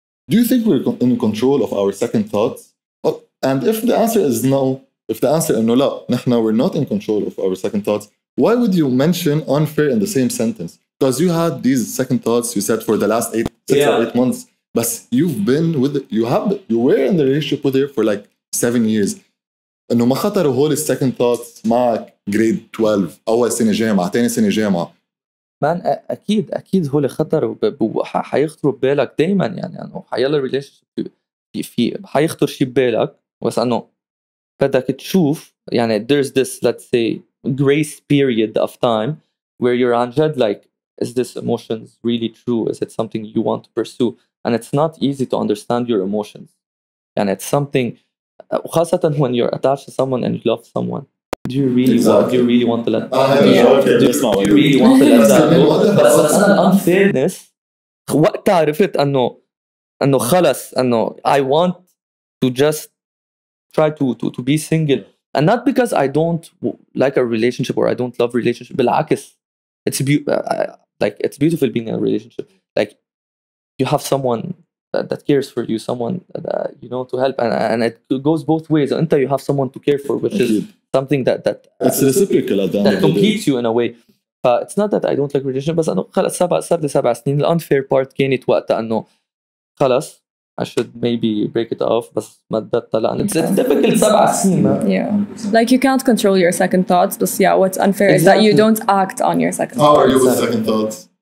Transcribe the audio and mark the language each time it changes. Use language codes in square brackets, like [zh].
[en] Do you think we're in control of our second thoughts? Oh, and if the answer is no, if the answer is no, لا, نحن we're not in control of our second thoughts, why would you mention unfair in the same sentence? Because you had these second thoughts, you said, for the last 6 or 8 months, but you've been with you were in the relationship with her for like 7 years. [ar] إنه ما خطروا هول [en] second thoughts [ar] معك [en] grade 12 [ar] أول سنة جامعة ثاني سنة جامعة. مان أكيد هول خطروا حيخطروا ببالك دايما يعني إنه حيلا relationship في حيخطر شيء ببالك بس إنه بدك تشوف يعني [en] there's this, let's say, grace period of time where you're [ar] عن جد [en] like, is this emotions really true? Is it something you want to pursue? And it's not easy to understand your emotions. And it's something, خاصة when you're attached to someone and you love someone. Do you really want to let that go? Do you really want to let that go? [ar] بس أنا [en] unfairness [ar] وقت عرفت أنه خلص أنه [en] I want to just try to be single, and not because I don't like a relationship or I don't love relationship. بالعكس, it's it's beautiful being in a relationship. Like, you have someone that cares for you, someone you know, to help, and it goes both ways. Until you have someone to care for, which is something that it's reciprocal at the end that completes you in a way. it's not that I don't like relationship [ar] بس انه خلص صار لي 7 سنين. [en] الانفير بارت كانت وقتها انه خلص I should maybe break it off بس ما بدت لأن it's difficult 7 سنين. Yeah, like you can't control your second thoughts, but yeah, what's unfair is that you don't act on your second thoughts. How are you with second thoughts?